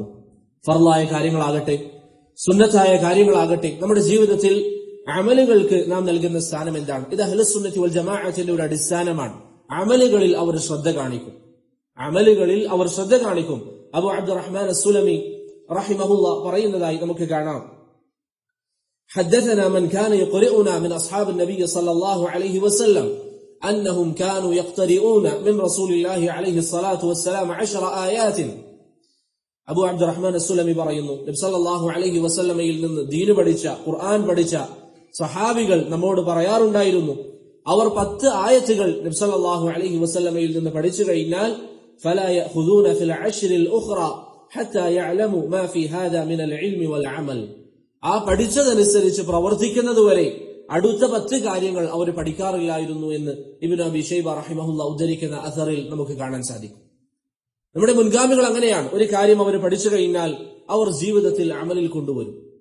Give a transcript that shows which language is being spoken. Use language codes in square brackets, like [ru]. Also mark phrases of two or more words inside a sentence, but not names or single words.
[ml] ഫർളായ കാര്യങ്ങളാകട്ടെ സുന്നത്തായ കാര്യങ്ങളാകട്ടെ നമ്മുടെ ജീവിതത്തിൽ അമലുകൾക്ക് നാം നൽകുന്ന സ്ഥാനം എന്താണ്? ഇത് [ar] أهل السنة والجماعة [ml] ഒരു അടിസ്ഥാനമാണ്. അമലുകളിൽ അവർ ശ്രദ്ധ കാണിക്കും. അബൂ അബ്ദുറഹ്മാൻ അസ്സുലമി റഹിമഹുല്ലാഹ് പറയുന്നതായി നമുക്ക് കാണാം, [ar] حدثنا من كان يقرئنا من أصحاب النبي صلى الله عليه وسلم أنهم كانوا يقترئون من رسول الله عليه الصلاة والسلام 10 آيات. [ml] അബൂ അബ്ദുറഹ്മാൻ അസ്സുലമി പറയുന്നു, നബി [ar] صلى الله عليه وسلم [ml] നിന്ന് ദീൻ പഠിച്ച, ഖുർആൻ പഠിച്ച സഹാബികൾ നമ്മോട് പറയാറുണ്ടായിരുന്നു, അവർ 10 ആയത്തുകൾ നബി [ar] صلى الله عليه وسلم [ml] നിന്ന് പഠിച്ചു കഴിഞ്ഞാൽ [ar] فلا يأخذون في [ml] 10 [ar] الأخرى حتى يعلموا ما في هذا من العلم والعمل. [ml] ആ പഠിച്ചതനുസരിച്ച് പ്രവർത്തിക്കുന്നതുവരെ അടുത്ത 10 കാര്യങ്ങൾ അവർ പഠിക്കാറില്ലായിരുന്നു എന്ന് ഇബ്നു അബീ ശൈബ റഹിമഹുല്ലാഹ് ഉദ്ധരിക്കുന്ന അസറിൽ നമുക്ക് കാണാൻ സാധിക്കും. നമ്മുടെ മുൻഗാമികൾ അങ്ങനെയാണ്. ഒരു കാര്യം അവർ പഠിച്ചു കഴിഞ്ഞാൽ അവർ ജീവിതത്തിൽ അമലിൽ കൊണ്ടുവരും.